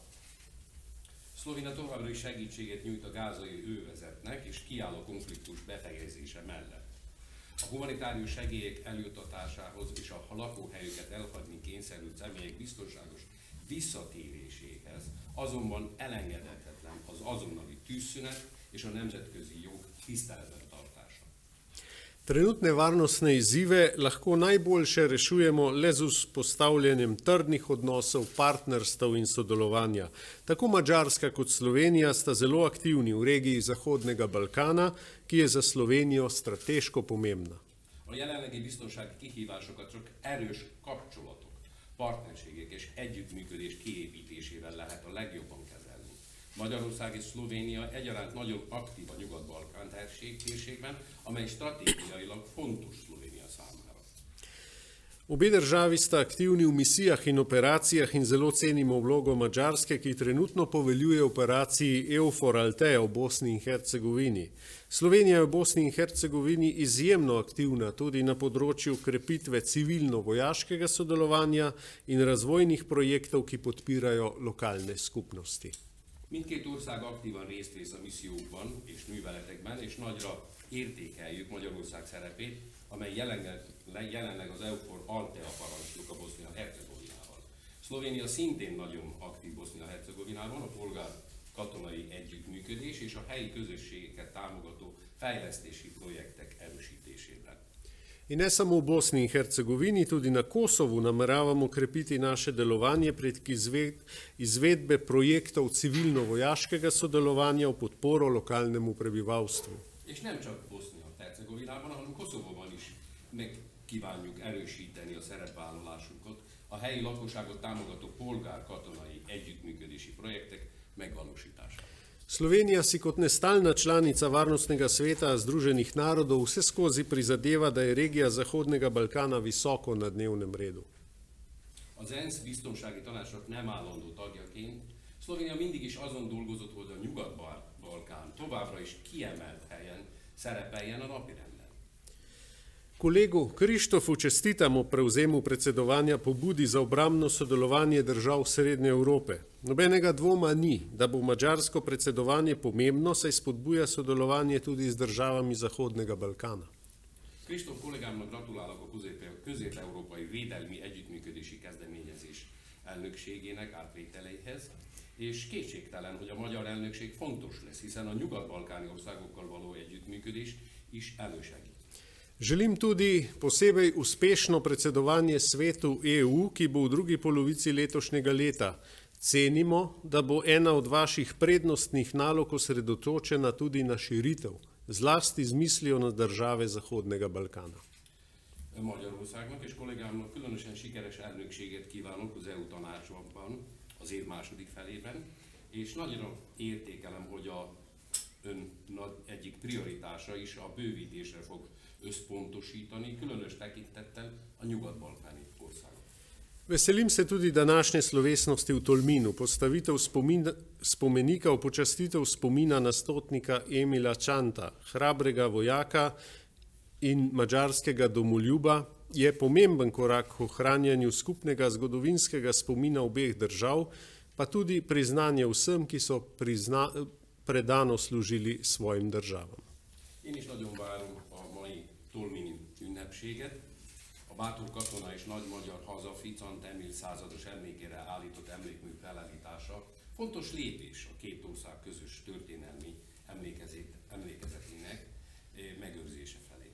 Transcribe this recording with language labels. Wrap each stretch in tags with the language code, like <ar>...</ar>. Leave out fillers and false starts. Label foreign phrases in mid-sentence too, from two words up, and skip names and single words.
<hu>Szlovénia továbbra is segítséget nyújt a gázai övezetnek, és kiáll a konfliktus befejezése mellett. A humanitárius segélyek eljutatásához és a lakóhelyüket elhagyni kényszerült személyek biztonságos visszatéréséhez azonban elengedhetetlen az azonnali tűzszünet és a nemzetközi jog tiszteletben tartása.</hu> <sl>Trenutne varnostne izzive lahko najboljše rešujemo le z vzpostavljanjem trdnih odnosov, partnerstev in sodelovanja. Tako Madžarska kot Slovenija sta zelo aktivni v regiji Zahodnega Balkana, ki je za Slovenijo strateško pomembna.</sl> <hu>A jelenlegi biztonsági kihívásokat csak erős kapcsolatok, partnerségek és együttműködés kiépítésével lehet a legjobban kezelni. Magyarország és Szlovénia egyaránt nagyon aktív a Nyugat-Balkán térségben, amely stratégiailag fontos Szlovénia számára.</hu> <sl>Obe državi sta aktivni v misijah in operacijah in zelo cenimo vlogo Madžarske, ki trenutno poveljuje operaciji EUFOR Althea v Bosni in Hercegovini. Slovenija je v Bosni in Hercegovini izjemno aktivna tudi na področju krepitve civilno-vojaškega sodelovanja in razvojnih projektov, ki podpirajo lokalne skupnosti.</sl> <hu>Mindkét ország aktívan részt vesz a missziókban és műveletekben, és nagyra értékeljük Magyarország szerepét, amely jelenleg az EUFOR Althea parancsnok a Bosznia-Hercegovinával. Szlovénia szintén nagyon aktív Bosznia-Hercegovinában, a polgár katonai együttműködés és a helyi közösségeket támogató fejlesztési projektek erősítésében.</hu> <sl>In ne samo v Bosni in Hercegovini, tudi na Kosovu nameravamo krepiti naše delovanje prek izvedbe projektov civilno-vojaškega sodelovanja v podporo lokalnemu prebivalstvu.</sl> <hu>És nem csak Bosznia-Hercegovinában, hanem Koszovóban is meg kívánjuk erősíteni a szerepvállalásunkat, a helyi lakosságot támogató polgár-katonai együttműködési projektek megvalósításában.</hu> <sl>Slovenija si kot nestalna članica Varnostnega sveta Združenih narodov vseskozi prizadeva, da je regija Zahodnega Balkana visoko na dnevnem redu.</sl> <hu>Az ENSZ biztonsági tanácsnak nem állandó tagjaként Szlovénia mindig is azon dolgozott, hogy a Nyugat-Balkán továbbra is kiemelt helyen szerepeljen a napirenden.</hu> <sl>Kolegu Krištofu čestitamo prevzemu predsedovanja pobudi za obrambno sodelovanje držav Srednje Evrope. Nobenega dvoma ni, da bo madžarsko predsedovanje pomembno, saj spodbuja sodelovanje tudi z državami Zahodnega Balkana.</sl> <hu>Kristóf kollégámnak gratulálok a közép-európai védelmi együttműködési kezdeményezés elnökségének átvételeihez, és kétségtelen, hogy a magyar elnökség fontos lesz, hiszen a nyugat-balkáni országokkal való együttműködés is elősegít.</hu> <sl>Želim tudi posebej uspešno predsedovanje svetu EU, ki bo v drugi polovici letošnjega leta. Cenimo, da bo ena od vaših prednostnih nalog osredotočena tudi na širitev, zlasti z mislijo na države Zahodnega Balkana.</sl> <hu>Magyarországnak és kollégámnak különösen sikeres elnökséget kívánok az EU tanácsban az év második felében, és nagyra értékelem, hogy ön egyik prioritása is a bővítésre fog összpontosítani, különös tekintettel a nyugat-balkáni országok.</hu> <sl>Veselim se tudi današnje slovesnosti v Tolminu, postavitev spomenika v počastitev spomina na stotnika Emila Čanta, hrabrega vojaka in madžarskega domoljuba, je pomemben korak k ohranjanju skupnega zgodovinskega spomina obeh držav, pa tudi priznanje vsem, ki so predano služili svojim državam.</sl> <hu>Én is nagyon várom a mai tolmini ünnepséget. A bátor katona és nagy magyar haza Ficant Emil százados emlékére állított emlékmű felállítása fontos lépés a két ország közös történelmi emlékezetének megőrzése felé.</hu>